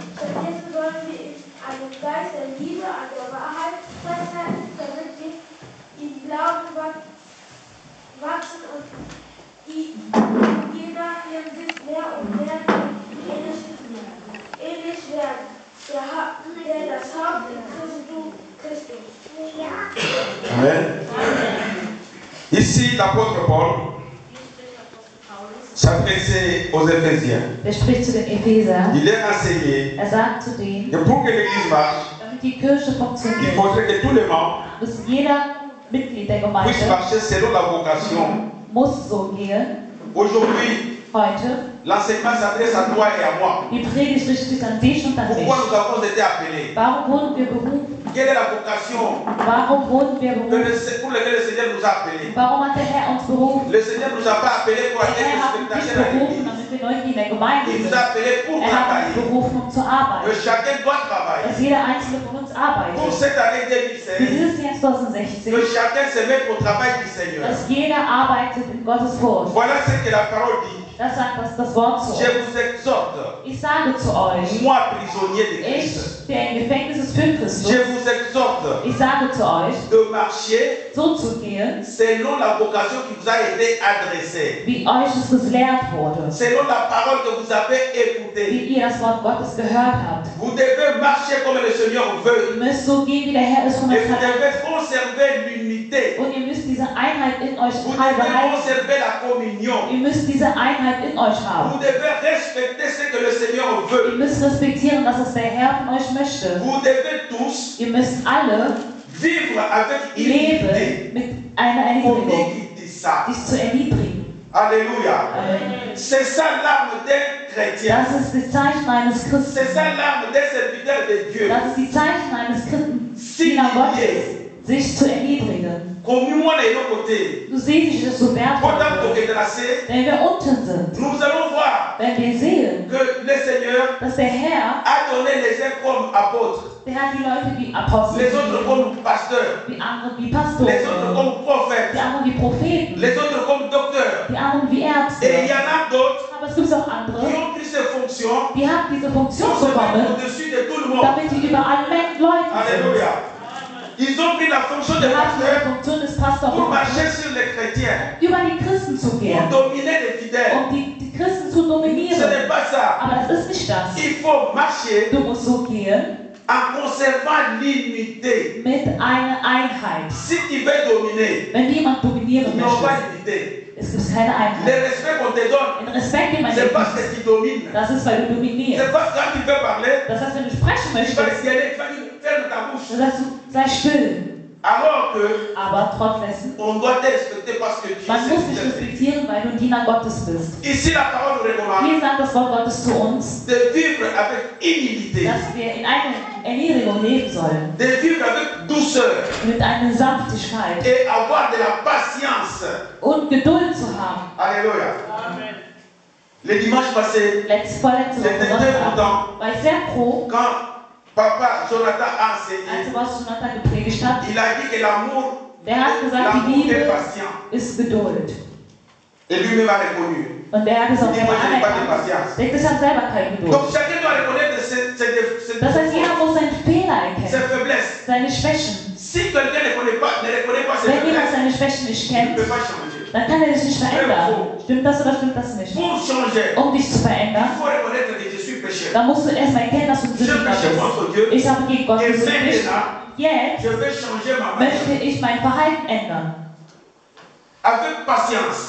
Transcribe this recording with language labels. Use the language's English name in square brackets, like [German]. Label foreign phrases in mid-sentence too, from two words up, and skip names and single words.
[German] Stattdessen sollen wir in einem Geist der Liebe an der Wahrheit festhalten, damit wir im Glauben wachsen und in jeder Hinsicht mehr und mehr ähnlich werden. Der das Haupt in Christus. Amen. [French] Ici, l'apôtre Paul s'adressait aux Éphésiens. [German] Er spricht zu den Ephesern. [French] Il est enseigné [German] Er sagt zu denen, [French] que pour que l'Église marche, [German] damit die Kirche [French] il [German] funktioniert, [French] faudrait que tous les membres [German] muss jeder Mitglied der Gemeinde [French] puissent marcher selon la vocation. [German] muss so gehen. [French] Aujourd'hui, [German] Heute, [French] l'enseignement s'adresse à toi et à moi. [German] die Predigt richtet sich an dich und an mich. [French] Pourquoi nous avons été appelés? [German] Warum wurden wir berufen? [French] Quelle est la vocation [German] Warum wurden wir berufen? [French] pour laquelle le Seigneur nous a appelés? [German] Warum hat der Herr uns berufen? [French] Le Seigneur ne nous a pas appelés pour [German] Der [French] être [German] Herr hat uns nicht [French] spectateurs à [German] berufen, [French] l'Église. [German] damit wir Leute in der Gemeinde [French] Il nous [German] sind. [French] a appelés pour [German] Er hat uns [French] travailler. [German] berufen, um zu [French] Que [German] arbeiten. [French] chacun doit travailler. [German] Dass jeder einzelne von uns [French] Pour [German] arbeitet. [French] cette année [German] Für 2016, dieses Jahr 2016, [French] que chacun se mette au travail du Seigneur. [German] dass jeder arbeitet in Gottes Wort. [French] Voilà ce que la parole dit. [German] Das sagt das Wort zu [French] Je [German] euch. [French] vous exhorte, [German] Ich sage zu euch, [French] moi prisonnier de Christ, [German] ich, der im Gefängnis ist für Christus, [French] je vous exhorte [German] ich sage zu euch, [French] de marcher [German] so zu gehen, [French] selon la vocation qui vous a été adressée, [German] wie euch es gelehrt wurde, [French] selon la parole que vous avez écoutée. [German] wie ihr das Wort Gottes gehört habt. [French] Vous devez marcher comme le Seigneur veut. [German] Ihr müsst so gehen, wie der Herr es von [French] Et [German] euch [French] vous [German] verlangt. [French] devez conserver l'unité. [German] Und ihr müsst diese Einheit in euch [French] Vous devez [German] behalten. [French] conserver la communion. [German] Ihr müsst diese Einheit in euch haben. [French] Vous devez respecter ce que le Seigneur [German] Ihr [French] veut. [German] müsst respektieren, was es der Herr von euch möchte. [French] Vous devez tous [German] Ihr müsst alle [French] vivre avec humilité. [German] leben mit einer Erniedrigung, [French] Combien qui dit ça? [German] dich zu erniedrigen. [French] Alléluia. [German] Amen. [French] C'est ça l'arme d'un chrétien. [German] Das ist das Zeichen eines [French] C'est [German] Christen. [French] ça l'arme d'un serviteur de Dieu. [German] Das ist die Zeichen eines Christen, Diener Gottes, sich zu erniedrigen. [French] Comme moi, les deux côtés. [German] Du siehst, ich das so wertvoll, [French] Pendant qu'on est tracé, [German] wenn wir unten sind, [French] nous allons voir [German] wenn wir sehen, [French] que le Seigneur [German] dass der Herr, [French] a donné les uns comme apôtres, [German] der hat die Leute wie Apostel, [French] les autres comme pasteurs, [German] die anderen wie [French] les autres [German] Pastoren, [French] comme prophètes, [German] die anderen wie Propheten, [French] les autres comme docteurs. [German] die anderen wie [French] Et il y [German] Ärzte. [French] en a d'autres [German] Aber es gibt auch [French] qui [German] andere, [French] ont pris ces fonctions fonction [German] die haben diese [French] pour [German] Funktion [French] se mettre [German] bekommen, [French] au-dessus de tout le monde. [German] damit die über alle Leute sind. [French] Alléluia. Ils ont pris la fonction de [German] Die haben die [French] pasteur [German] Funktion des Pastors [French] pour [German] bekommen, [French] marcher sur les chrétiens, [German] über die Christen zu [French] pour [German] gehen, [French] dominer les fidèles. [German] um die Christen zu [French] Ce [German] dominieren. [French] n'est pas ça. [German] Aber das ist nicht das. [French] Il faut marcher [German] Du musst so gehen [French] en conservant l'unité. [German] mit einer Einheit. [French] Si tu veux dominer, [German] Wenn jemand dominieren [French] il n'y aura pas [German] möchte, [French] d'unité. [German] es gibt keine [French] Le [German] Einheit. [French] respect qu'on te donne, [German] Den Respekt, den man dir [French] c'est parce [German] gibt, [French] que tu domines. [German] das ist, weil du dominierst. [French] C'est parce que quand tu peux parler, [German] Das heißt, wenn du sprechen [French] tu vas [German] möchtest, [French] regarder, tu vas dire, ferme ta bouche. [German] dann sagst du, sei still. [French] Alors que [German] Aber trotzdem, [French] on doit te respecter parce que tu es [German] man muss dich [French] serviteur. [German] respektieren, weil du ein Diener Gottes bist. [French] Ici, la parole nous recommande [German] Hier sagt das Wort Gottes zu uns, [French] de vivre avec humilité, [German] dass wir in einer Erniedrigung leben sollen, [French] de vivre avec douceur [German] mit einer Sanftigkeit [French] et avoir de la patience. [German] und Geduld zu haben. [French] Alléluia. Le dimanche passé, [German] Vorletzte Woche [French] C'était très [German] Sonntag [French] content. [German] war ich sehr froh, [French] quand Papa Jonathan a enseigné, [German] als was Jonathan gepredigt hat. [French] il a dit que l'amour [German] Der hat gesagt, die [French] est [German] Liebe [French] patient. [German] ist Geduld. [French] Et lui-même a reconnu. [German] Und der hat es auch [French] Il dit, [German] selber [French] moi, je n'ai pas de [German] anerkannt. [French] patience. [German] Denkt, ich habe selber keine Geduld. [French] Donc chacun doit reconnaître ses [German] Das heißt, jeder muss seine Fehler [French] ses [German] erkennen, [French] faiblesses. [German] seine Schwächen. [French] Si quelqu'un ne reconnaît pas ses [German] Wenn jemand [French] faiblesses, [German] seine Schwächen nicht [French] il ne [German] kennt, [French] peut pas changer. [German] dann kann er sich nicht verändern. Stimmt das oder stimmt das nicht? [French] Pour changer, [German] Um dich zu [French] il [German] verändern, [French] faut reconnaître que je suis pécheur. [German] dann musst du erstmal erkennen, dass du ein [French] Je [German] Sünder [French] péché [German] bist. [French] contre Dieu. [German] Ich habe gegen Gott [French] Et [German] gesündigt. [French] maintenant, [German] Jetzt [French] je vais changer ma [German] möchte [French] manière. [German] ich mein Verhalten ändern. [French] Avec patience.